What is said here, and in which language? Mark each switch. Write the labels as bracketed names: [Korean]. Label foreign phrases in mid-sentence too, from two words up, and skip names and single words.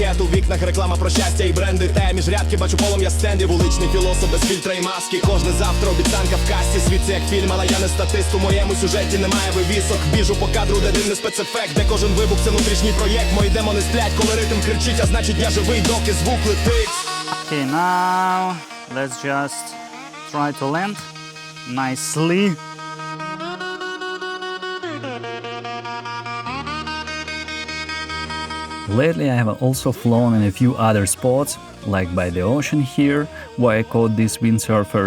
[Ukrainian] У вікнах реклама про щастя і бренди. Те між рядки бачу полум'я стендів. Вуличний філософ без фільтра і маски. Кожне завтра обіцянка в касті. Світ це як фільм, але я не статист. У моєму сюжеті немає вивісок. Біжу по кадру, де дивний спецефект. Де кожен вибух це внутрішній проєкт. Мої демони сплять, коли ритм кричить. А значить я живий, доки звук летить. [English] Okay, now let's just try to land nicely. Lately I have also flown in a few other spots, like by the ocean here, where I caught these windsurfers.